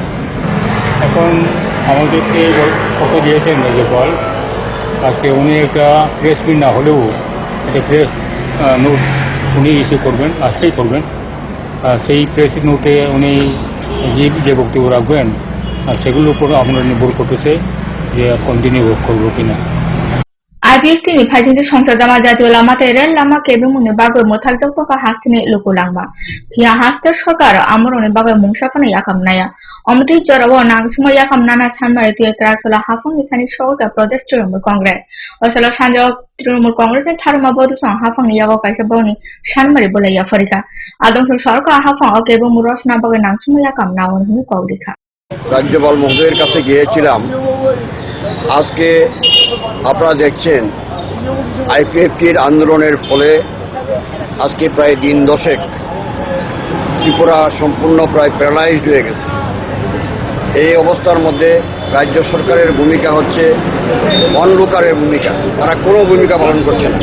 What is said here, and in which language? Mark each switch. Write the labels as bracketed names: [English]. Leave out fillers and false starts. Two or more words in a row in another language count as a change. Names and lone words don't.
[Bangla] এখন আমাদেরকে কথা দিয়েছেন রাজ্যপাল, আজকে উনি একটা [English] press meet [Bangla] না হলেও একটা [English] press note [Bangla] উনি ইস্যু করবেন, আজকেই করবেন। সেই প্রেস নোটে উনি যে বক্তব্য রাখবেন সেগুলোর উপর আমরা নির্ভর করতেছে যে কন্টিনিউ করবো কিনা। [Kok Borok] IPF ni phajin songsa jama jatiyo lama tere lama kebe mune bagoi mothak jak toka hastini luku langma pia haster sorkar amroni bagoi mungsapana yakam naya omti jorabo nangsuma yakam nana sanmare tiyo trasola hafang ikhani sorka pradesh trinamool congress osala sanjok trinamool congress ni tharuma bodusang hafang ni yago kaisa boni sanmare bolaiya farika adongso sorka hafang o kebe murosna bagoi nangsuma yakam nawon huni kaulika [Bangla] রাজ্যপাল মহোদয়ের কাছে গিয়েছিলাম। আজকে আপনারা দেখছেন আইপিএফটির আন্দোলনের ফলে আজকে প্রায় দিন দশেক ত্রিপুরা সম্পূর্ণ প্রায় প্যারালাইজড হয়ে গেছে। এই অবস্থার মধ্যে রাজ্য সরকারের ভূমিকা হচ্ছে অনলুকারের ভূমিকা, তারা কোনো ভূমিকা পালন করছে না।